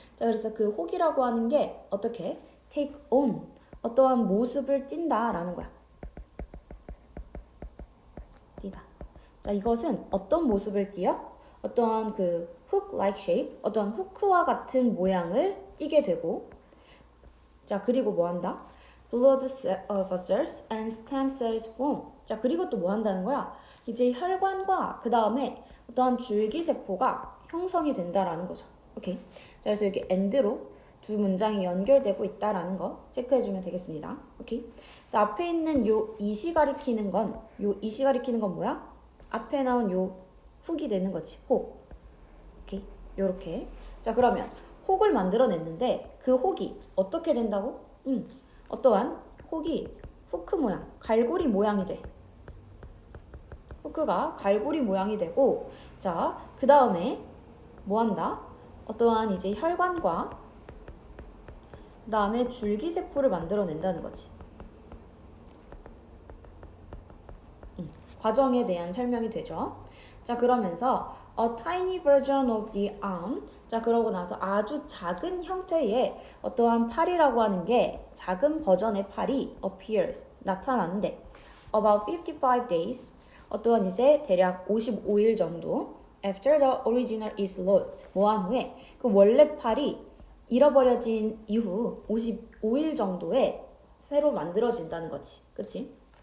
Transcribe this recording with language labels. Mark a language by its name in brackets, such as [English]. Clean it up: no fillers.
[Korean] 자, 그래서 그 혹이라고 하는 게 어떻게 [English] take on [Korean] 어떠한 모습을 띈다라는 거야. 띄다. 자, 이것은 어떤 모습을 띄어? 어떠한 그 [English] hook-like shape, [Korean] 어떠한 후크와 같은 모양을 띄게 되고, 자, 그리고 뭐 한다? [English] blood vessels and stem cells form. [Korean] 자, 그리고 또 뭐 한다는 거야? 이제 혈관과 그 다음에 어떠한 줄기세포가 형성이 된다라는 거죠. 오케이. 자, 그래서 여기 and로 두 문장이 연결되고 있다라는 거 체크해주면 되겠습니다. 오케이. 자, 앞에 있는 요 이시 가리키는 건 뭐야? 앞에 나온 요 훅이 되는 거지. 혹. 오케이. 요렇게. 자, 그러면 혹을 만들어냈는데 그 혹이 어떻게 된다고? 어떠한 혹이 후크 모양, 갈고리 모양이 돼. 후크가 갈고리 모양이 되고, 자, 그 다음에 뭐 한다? 어떠한 이제 혈관과 그 다음에 줄기세포를 만들어낸다는 거지. 과정에 대한 설명이 되죠. 자, 그러면서 [English] a tiny version of the arm. [Korean] 자, 그러고 나서 아주 작은 형태의 어떠한 팔이라고 하는 게 작은 버전의 팔이 [English] appears, [Korean] 나타나는데 [English] about 55 days. [Korean] 어떠한 이제 대략 55일 정도 [English] after the original is lost. [Korean] 뭐한 후에 그 원래 팔이 잃어버려진 이후 55일 정도에 새로 만들어진다는 거지. 그치?